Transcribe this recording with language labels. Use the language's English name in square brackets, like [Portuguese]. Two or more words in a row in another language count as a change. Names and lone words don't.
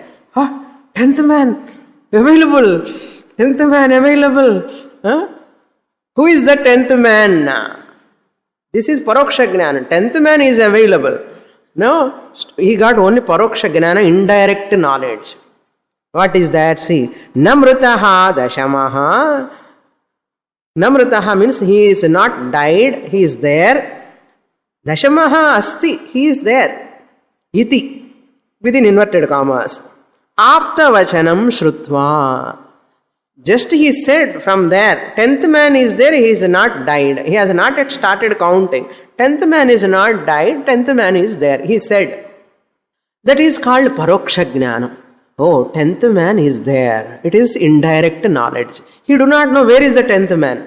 [English] 10th man available. 10th man available. Who is the 10th man? This is [Sanskrit] paroksha jnana. [English] 10th man is available. No, he got only [Sanskrit] paroksha jnana, [English] indirect knowledge. What is that? See, [Sanskrit] namrutaha dashamaha. [English] Namrutaha means he is not died, he is there. [Sanskrit] Dashamaha asti, [English] he is there. Iti, within inverted commas. [Sanskrit] Apta vachanam shrutva. [English] Just he said from there, 10th man is there, he is not died. He has not yet started counting. 10th man is not died, 10th man is there. He said, that is called [Sanskrit] paroksha jnana. [English] Oh, 10th man is there. It is indirect knowledge. He do not know where is the 10th man.